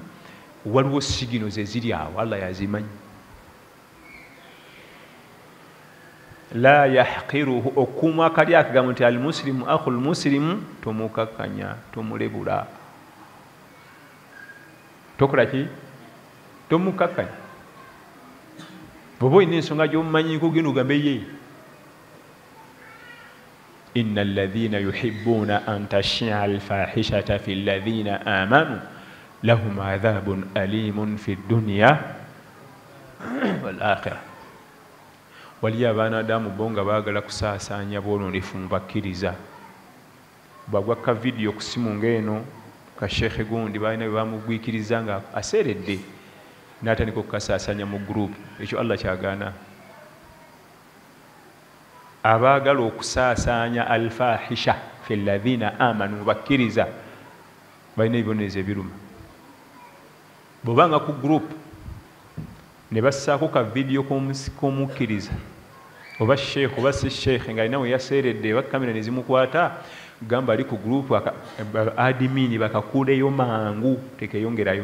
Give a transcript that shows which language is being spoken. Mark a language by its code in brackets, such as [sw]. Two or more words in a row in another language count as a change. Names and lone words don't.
[lg] Waliwo sigino ze ziri awo Allah yazimanyi. [ar] لا يحقره [lg] okuuma akali akagamba nti [ar] المسلم أخو المسلم [lg] tomukakkanya tomulebula. Tokola ki? Tomukakkanya. Bw'oba olina ensonga gy'omumanyiko ogenda ogambe ye. [ar] إن الذين يحبون أن تشيع الفاحشة في الذين آمنوا لهم عذاب أليم في دنيا والآخرة. [lg] Waliyo abaanadamu bo nga baagala kusaasaanya bwononefu mu bakkiriza. Bagwakka vidiyo ku simu ng'eno ka sheekhe gundi balina bwe bamugwikiriza nga aseeredde n'atandika okukasaasaanya mu gurupu. Ekyo Allah kyagaana. Abaagala okusaasaanya [ar] الفاحشة في الذين آمنوا [lg] bakkiriza balina ebibonerezo ebiruma. Bw'obanga ku gurupu ne bassaako ka vidiyo k'omukkiriza oba sheekhe oba si sheekhe ng'alina we yaseeredde oba kamera ne zimukwata, gamba ali ku gurupu adimini bakakuuleyo mangu tekeyongerayo.